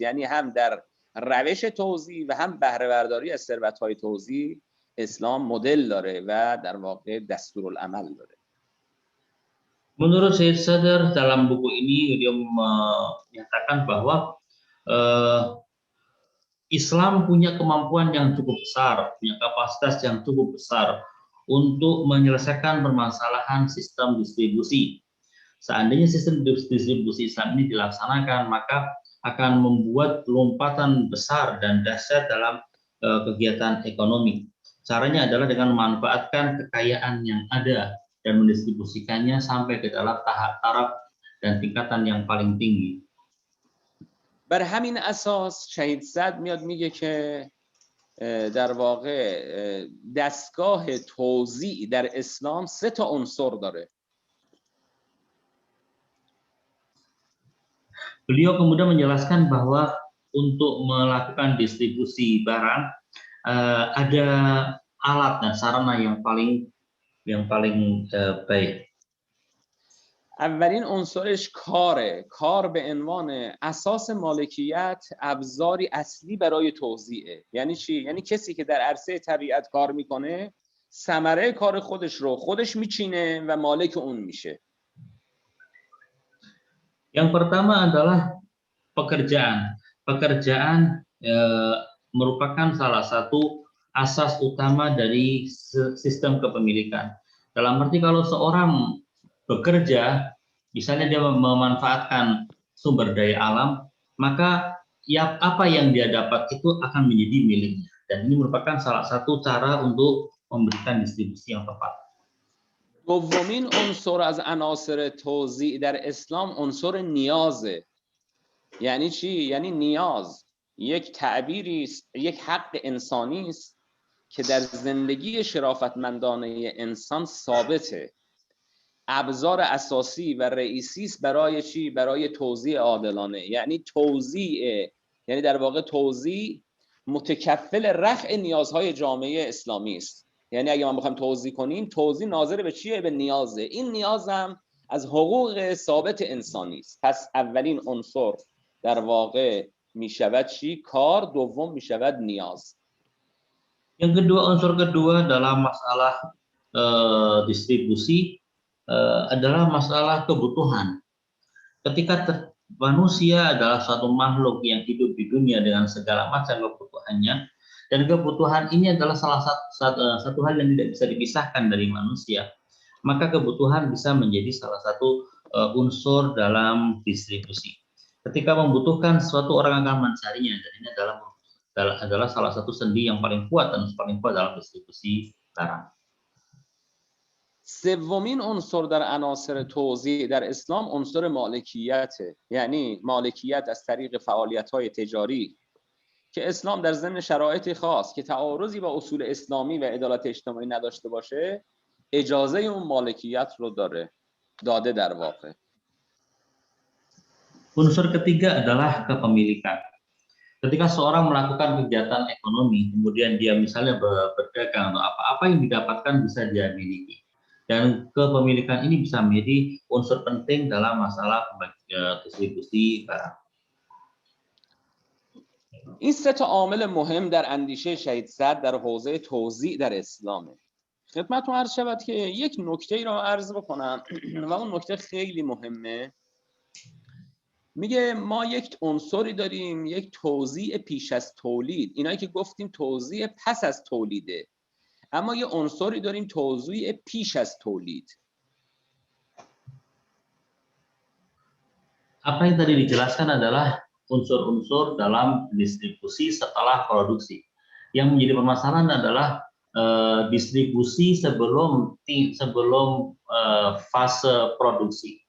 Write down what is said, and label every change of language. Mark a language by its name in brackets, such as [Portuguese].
[Persian] یعنی هم در روش توزیع و هم بهره برداری از ثروت‌های توزیع اسلام مدل داره و در واقع دستورالعمل داره. [Indonesian] Menurut Syed Sadr dalam buku ini dia menyatakan bahwa Islam punya kemampuan yang cukup besar, punya kapasitas yang cukup besar untuk menyelesaikan permasalahan sistem distribusi. Seandainya sistem distribusi Islam ini dilaksanakan, maka akan membuat lompatan besar dan dahsyat dalam kegiatan ekonomi. Caranya adalah dengan memanfaatkan kekayaan yang ada dan mendistribusikannya sampai ke dalam taraf dan tingkatan yang paling tinggi. [Persian] بر همین اساس شهید صدر میاد میگه که در واقع دستگاه توزیع در اسلام 3 تا عنصر داره. [Indonesian] Beliau kemudian menjelaskan bahwa untuk melakukan distribusi barang ada alat dan sarana yang paling baik. [Persian] اولین عنصرش کاره. کار به عنوان اساس مالکیت ابزاری اصلی برای توزیعه. یعنی چی؟ یعنی کسی که در عرصه طبیعت کار میکنه ثمره کار خودش رو خودش میچینه و مالک اون میشه. [Indonesian] Yang pertama adalah pekerjaan. Pekerjaan merupakan salah satu asas utama dari sistem kepemilikan. Dalam arti kalau seorang bekerja, misalnya dia memanfaatkan sumber daya alam, maka apa yang dia dapat itu akan menjadi miliknya. Dan ini merupakan salah satu cara untuk memberikan distribusi yang tepat. [Persian] دومین عنصر از عناصر توزیع در اسلام عنصر نیازه. یعنی چی؟ یعنی نیاز یک تعبیری است، یک حق انسانی است که در زندگی شرافتمندانه انسان ثابته. ابزار اساسی و رئیسی است برای چی؟ برای توزیع عادلانه. یعنی توزیع، یعنی در واقع توزیع متکفل رفع نیازهای جامعه اسلامی است. یعنی اگه ما بخوایم توزیع کنیم، توزیع ناظر به چیه؟ به نیازه. این نیاز هم از حقوق ثابت انسانی است. پس اولین عنصر در واقع میشود چی؟ کار. دوم میشود نیاز. [Indonesian] Yang kedua, unsur kedua dalam masalah distribusi adalah masalah kebutuhan. Ketika manusia adalah suatu makhluk yang hidup di dunia dengan segala macam kebutuhannya, dan kebutuhan ini adalah salah satu hal yang tidak bisa dipisahkan dari manusia, maka kebutuhan bisa menjadi salah satu unsur dalam distribusi. Ketika membutuhkan sesuatu, orang akan mencarinya, dan ini adalah salah satu sendi yang paling kuat dan paling kuat dalam distribusi barang. [Persian] سومین عنصر در عناصر توزیع در اسلام عنصر مالکیته. یعنی مالکیت از طریق فعالیت‌های تجاری که اسلام در ضمن شرایطی خاص که تعارضی با اصول اسلامی و عدالت اجتماعی نداشته باشه اجازه اون مالکیت رو داده در واقع. [Indonesian] Unsur ketiga adalah kepemilikan. Ketika seorang melakukan kegiatan ekonomi, kemudian dia misalnya berdagang atau apa yang didapatkan bisa dia miliki. Dan kepemilikan ini bisa menjadi unsur penting dalam masalah distribusi barang. [Persian] این 3 تا عامل مهم در اندیشه شهید صدر در حوزه توزیع در اسلامه. خدمتتون عرض شود که یک نکته ای را عرض بکنم و اون نکته خیلی مهمه. میگه ما یک عنصری داریم، یک توزیع پیش از تولید، اینایی که گفتیم توزیع پس از تولیده، اما یه عنصری داریم توزیع پیش از تولید. [Indonesian] Apa yang tadi dijelaskan adalah unsur-unsur dalam distribusi setelah produksi. Yang menjadi permasalahan adalah distribusi sebelum fase produksi.